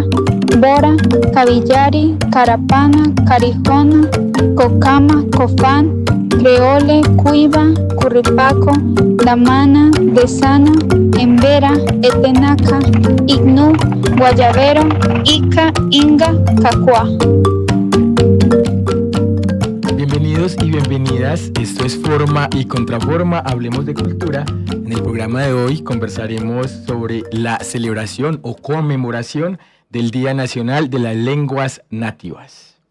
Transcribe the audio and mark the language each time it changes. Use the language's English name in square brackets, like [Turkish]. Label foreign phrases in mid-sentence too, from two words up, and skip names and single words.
[Spanish] Bora, Cavillari, Carapana, Carijona, Cocama, Cofán, Creole, Cuiva, Curripaco, Damana, Desana, Embera, Etenaca, Ignú, Guayabero, Ica, Inga, Cacuá. Bienvenidos y bienvenidas, esto es Forma y Contraforma, hablemos de cultura. En el programa de hoy conversaremos sobre la celebración o conmemoración del Día Nacional de las Lenguas Nativas.